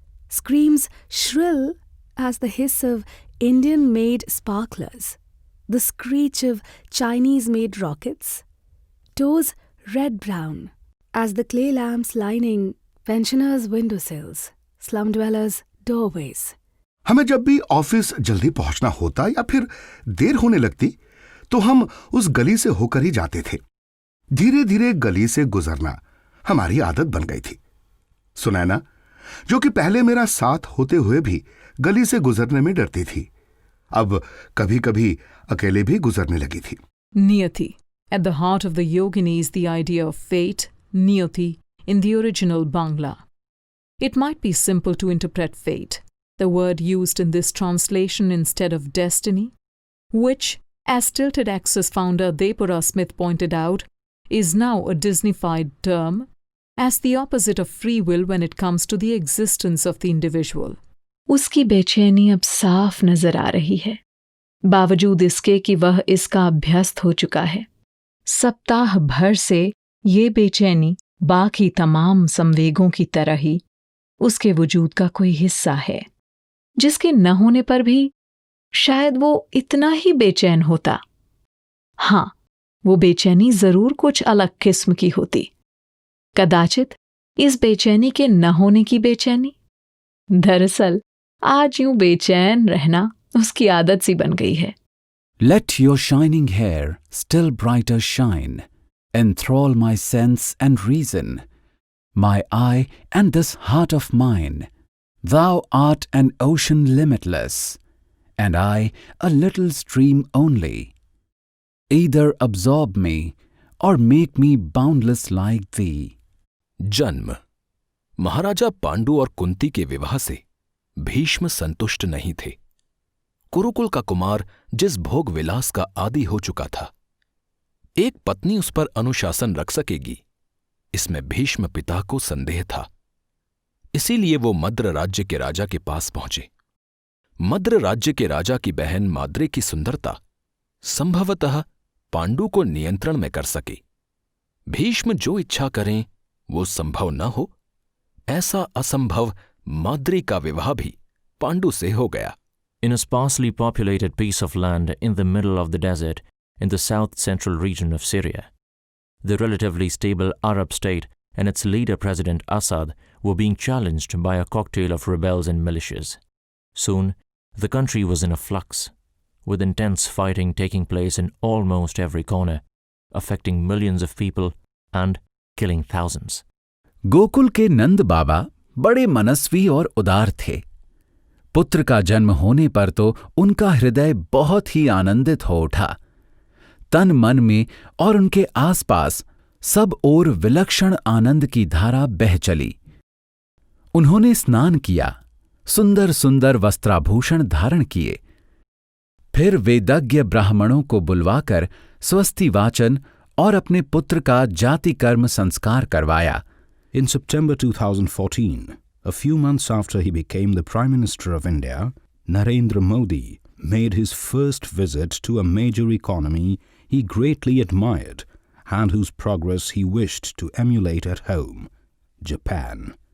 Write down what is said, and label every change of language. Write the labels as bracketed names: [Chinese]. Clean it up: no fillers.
[English] Screams shrill as the hiss of Indian-made sparklers, the screech of Chinese-made rockets. Toes red-brown as the clay lamps lining pensioners' windowsills, slum dwellers' doorways. [Hindi] हमें जब भी office जल्दी पहुंचना होता या फिर देर होने लगती तो हम उस गली से होकर ही जाते थे। धीरे धीरे गली से गुजरना हमारी आदत बन गई थी। सुनैना, जो कि पहले मेरा साथ होते हुए भी गली से गुजरने में डरती थी, अब कभी कभी अकेले भी गुजरने लगी थी। [English] Niyati. At the heart of the yogini is the idea of fate, niyati, in the original Bangla. It might be simple to interpret fate, the word used in this translation instead of destiny, which, as Tilted Access founder Depura Smith pointed out, is now a Disneyfied term, as the opposite of free will when it comes to the existence of the individual. [Hindi] उसकी बेचैनी अब साफ नजर आ रही है, बावजूद इसके कि वह इसका अभ्यस्त हो चुका है। सप्ताह भर से ये बेचैनी बाकी तमाम संवेगों की तरह ही उसके वजूद का कोई हिस्सा है, जिसके न होने पर भी शायद वो इतना ही बेचैन होता। हाँ, वो बेचैनी जरूर कुछ अलग किस्म की होती, कदाचित इस बेचैनी के न होने की बेचैनी। दरअसल आज यूं बेचैन रहना उसकी आदत सी बन गई है। [English] Let your shining hair still brighter shine, enthrall my sense and reason, my eye and this heart of mine. Thou art an ocean limitless, and I a little stream only. Either absorb me or make me boundless like thee. [Hindi] जन्म। महाराजा पांडु और कुंती के विवाह से भीष्म संतुष्ट नहीं थे। कुरुकुल का कुमार जिस भोग विलास का आदी हो चुका था, एक पत्नी उस पर अनुशासन रख सकेगी, इसमें भीष्म पिता को संदेह था। इसीलिए वो मद्र राज्य के राजा के पास पहुंचे। मद्र राज्य के राजा की बहन माद्री की सुंदरता संभवतः पांडु को नियंत्रण में कर सके। भीष्म जो इच्छा करें वो संभव न हो, ऐसा असंभव माद्री का विवाह भी पांडु से हो गया। [English] In a sparsely populated piece of land in the middle of the desert in the south-central region of Syria, the relatively stable Arab state and its leader President Assad were being challenged by a cocktail of rebels and militias. Soon, the country was in a flux, with intense fighting taking place in almost every corner, affecting millions of people and killing thousands. [Hindi] Gokul के नंद बाबा बड़े मनस्वी और उदार थे। पुत्र का जन्म होने पर तो उनका हृदय बहुत ही आनंदित हो उठा। तन मन में और उनके आसपास सब ओर विलक्षण आनंद की धारा बह चली। उन्होंने स्नान किया, सुंदर सुंदर वस्त्राभूषण धारण किए, फिर वेदज्ञ ब्राह्मणों को बुलवाकर स्वस्ति वाचन और अपने पुत्र का जाति कर्म संस्कार करवाया। [English] In September 2014, a few months after he became the Prime Minister of India, Narendra Modi made his first visit to a major economy he greatly admired and whose progress he wished to emulate at home, Japan.